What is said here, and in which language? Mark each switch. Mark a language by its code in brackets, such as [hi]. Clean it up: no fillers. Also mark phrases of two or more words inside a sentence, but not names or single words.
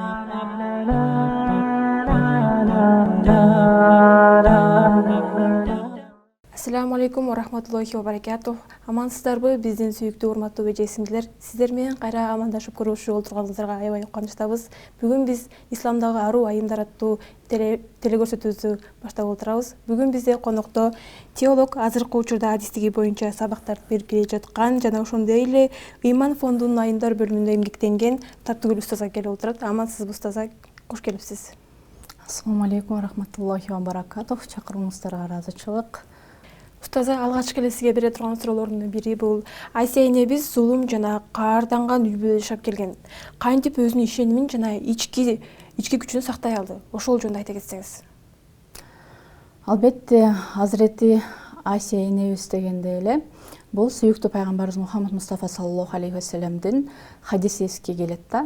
[ar] السلام عليكم ورحمة الله وبركاته. [ky] Амансыздарбы биздин сүйүктүү урматтуу эже-сиңдилер. Сиздер менен кайра амандашып көрүшүп отурганыңыздарга аябай кубанычтабыз. Бүгүн биз исламдагы аруу айымдар аттуу телекөрсөтүүбүздү баштап отурабыз. Бүгүн бизде конокто теолог азыркы учурда адистиги боюнча сабактарды берип келе жаткан жана ошондой эле ыйман фондунун айымдар бөлүмүндө эмгектенген Таттыгүл устаза келип отурат. Амансызбы устаза? Кош келипсиз. [ar] السلام عليكم ورحمة الله وبركاته. [ky] Чакыруңуздарга ыраазычылык. Устаза, алгачкы эле сизге бере турган суроолордун бири бул Айся энебиз зулум жана каарданган үй бүлөдө жашап келген. Кантип өзүнүн ишенимин жана ички күчүн сактай алды? Ошол жөнүндө айта кетсеңиз. Албетте, Азирети Айся энебиз дегенде эле бул сүйүктүү пайгамбарыбыз Мухаммад Мустафа [ar] صلى الله عليه وسلم [ky] хадиси эске келет да.